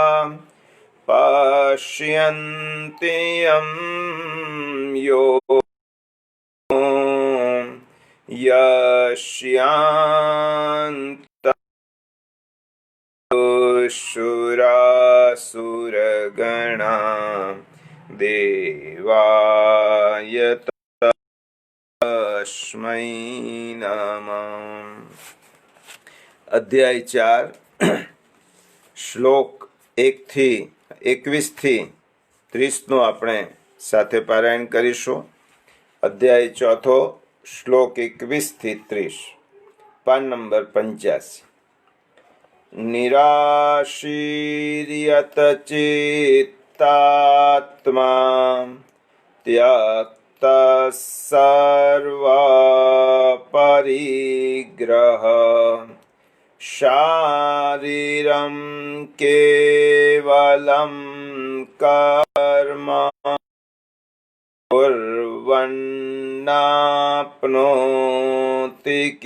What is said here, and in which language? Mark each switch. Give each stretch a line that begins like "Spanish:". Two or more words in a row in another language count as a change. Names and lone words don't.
Sanskrit: पश्यन्ति यं योगिनः यस्यान्तःसुरासुरगणा देवाय तस्मै नमः।
Gujarati: અધ્યાય 4 શ્લોક 1 થી 21 થી 30 નો આપણે સાથે પારાયણ કરીશું। અધ્યાય 4 શ્લોક 21 થી 30 પાન નંબર 85।
Sanskrit: निराशीर्यत चित्तात्मा त्यक्त सर्वपरिग्रह शारीरं केवलं कर्म कुर्वन्नाप्नोति